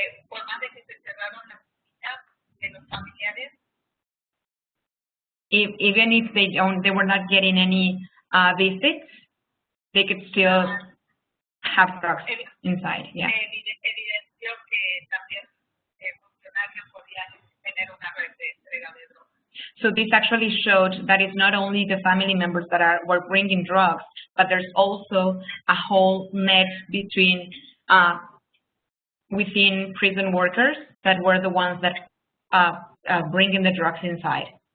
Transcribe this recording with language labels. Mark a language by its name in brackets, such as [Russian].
[Spanish] Por más de que se cerraron las visitas de los familiares, [English] even if they were not getting any visits, they could still have drugs inside. Yeah. [Spanish] Evidenció que también funcionarios podían tener una red de entrega de drogas. [English] So this actually showed that it's not only the family members that were bringing drugs, but there's also a whole net between within prison workers that were the ones that bringing the drugs inside.